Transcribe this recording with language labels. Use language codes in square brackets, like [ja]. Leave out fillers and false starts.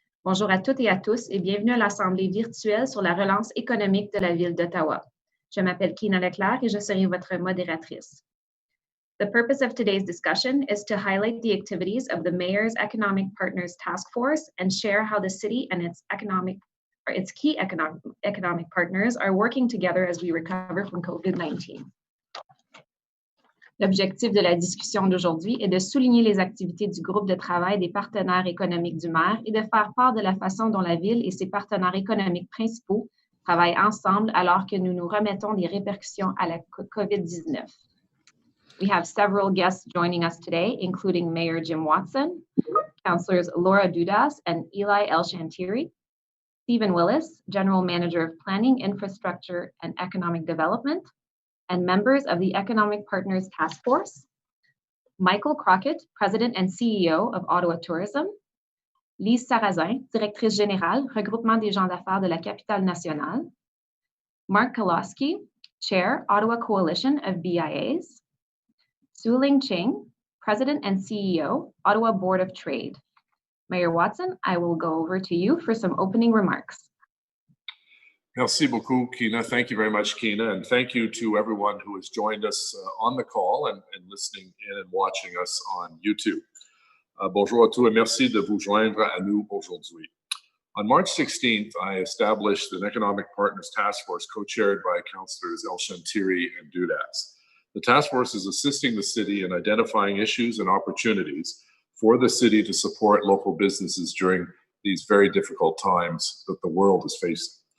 [fr] Bonjour à toutes et à tous et bienvenue à l'Assemblée virtuelle sur la relance économique de la Ville d'Ottawa. Je m'appelle Kina Leclerc et je serai votre modératrice. [en] The purpose of today's discussion is to highlight the activities of the Mayor's Economic Partners Task Force and share how the city and its key economic partners are working together as we recover from COVID-19. [fr] L'objectif de la discussion d'aujourd'hui est de souligner les activités du groupe de travail des partenaires économiques du maire et de faire part de la façon dont la ville et ses partenaires économiques principaux travaillent ensemble alors que nous nous remettons des répercussions à la COVID-19. [en] We have several guests joining us today, including Mayor Jim Watson, Councillors Laura Dudas and Eli Elshantiri, Stephen Willis, General Manager of Planning, Infrastructure and Economic Development, and members of the Economic Partners Task Force, Michael Crockett, President and CEO of Ottawa Tourism, Lise Sarrazin, Directrice Générale, Regroupement des gens d'affaires de la Capitale Nationale, Mark Kolosky, Chair, Ottawa Coalition of BIAs, Su-Ling Ching, President and CEO, Ottawa Board of Trade. Mayor Watson, I will go over to you for some opening remarks. [fr] Merci beaucoup, Kina. [en] Thank you very much, Kina. And thank you to everyone who has joined us on the call and listening in and watching us on YouTube. [fr] Bonjour à tous et merci de vous joindre à nous aujourd'hui. [en] On March 16th, I established an Economic Partners Task Force co-chaired by Councillors Elshantiri and Dudas. The task force is assisting the city in identifying issues and opportunities for the city to support local businesses during these very difficult times that the world is facing.